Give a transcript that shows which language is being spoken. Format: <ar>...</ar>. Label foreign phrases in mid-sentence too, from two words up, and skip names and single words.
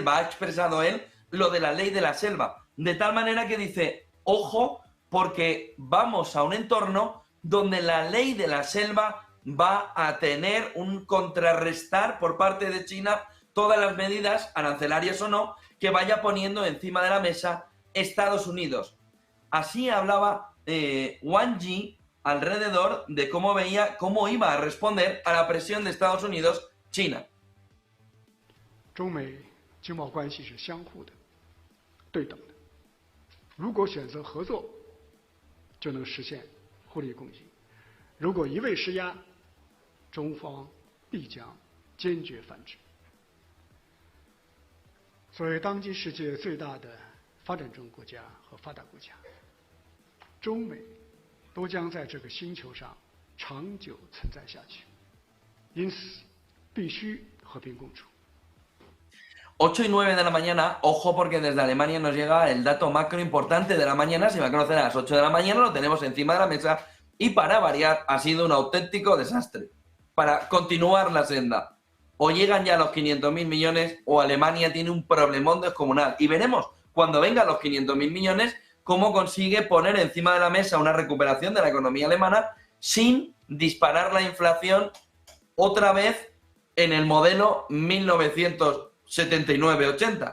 <es>Ha expresado él lo de la ley de la selva, de tal manera que dice, ojo, porque vamos a un entorno donde la ley de la selva va a tener un contrarrestar por parte de China todas las medidas, arancelarias o no, que vaya poniendo encima de la mesa Estados Unidos. Así hablaba Wang Yi alrededor de cómo veía, cómo iba a responder a la presión de Estados Unidos, China.</es> <zh>中美经贸关系是相互的、对等的。如果选择合作，就能实现互利共赢；如果一味施压，中方必将坚决反制。作为当今世界最大的发展中国家和发达国家，中美都将在这个星球上长久存在下去，因此必须和平共处。</zh> <es>8 y 9 de la mañana, ojo porque desde Alemania nos llega el dato macro importante de la mañana, se va a conocer a las 8 de la mañana, lo tenemos encima de la mesa y para variar ha sido un auténtico desastre. Para continuar la senda, o llegan ya los 500.000 millones o Alemania tiene un problemón descomunal y veremos cuando vengan los 500.000 millones cómo consigue poner encima de la mesa una recuperación de la economía alemana sin disparar la inflación otra vez en el modelo 1979-80.</es>